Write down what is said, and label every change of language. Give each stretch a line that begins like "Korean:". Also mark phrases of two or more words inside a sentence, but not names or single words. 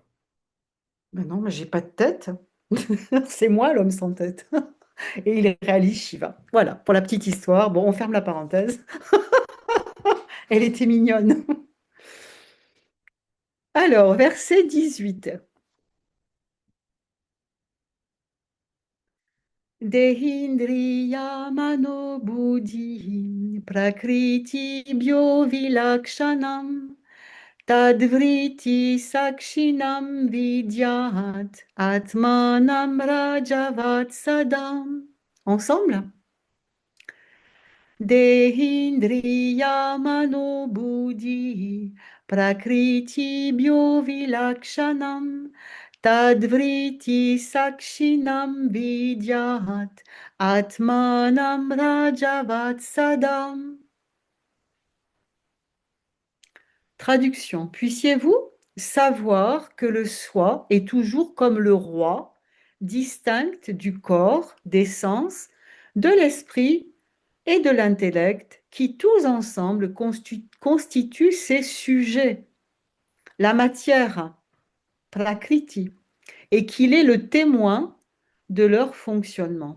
French: Ben non, mais j'ai pas de tête. C'est moi l'homme sans tête. Et il réalise Shiva. Voilà, pour la petite histoire. Bon, on ferme la parenthèse. Elle était mignonne. Alors, verset 18.
Sanskrit: देहेन्द्रिय मनोबुद्धि प्रकृति भ्यो विलक्षणं तद्वृत्ति साक्षिणं विद्यात् आत्मानं राजवत् सदा.
French: Ensemble?
Sanskrit: देहेन्द्रियमनोबुद्धि प्रकृति भ्यो विलक्षणं तद्वृत्ति साक्षिणं विद्यात् आत्मानं राजवत् सदा.
French: Traduction. Puissiez-vous savoir que le soi est toujours comme le roi, distinct du corps, des sens, de l'esprit et de l'intellect, qui tous ensemble constituent ces sujets, la matière, prakriti, et qu'il est le témoin de leur fonctionnement.